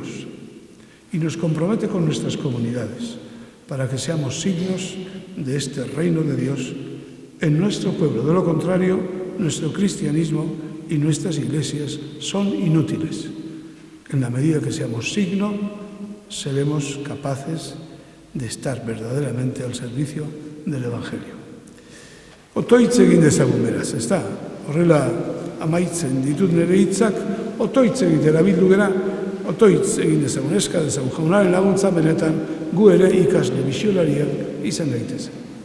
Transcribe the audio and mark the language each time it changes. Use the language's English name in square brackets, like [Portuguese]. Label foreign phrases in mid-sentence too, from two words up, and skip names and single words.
[Spanish] Y nos compromete con nuestras comunidades para que seamos signos de este reino de Dios en nuestro pueblo. De lo contrario, nuestro cristianismo y nuestras iglesias son inútiles. En la medida que seamos signo, seremos capaces de estar verdaderamente al servicio del Evangelio. [Basque] Otoitz egin dezagun beraz, ez da? Horrela amaitzen ditut nire hitzak, otoitz egitera bildu gera, otoitz egin dezagun, eska dezagun, jaunaren laguntza benetan gu ere ikasle misionariak izan gaitezen.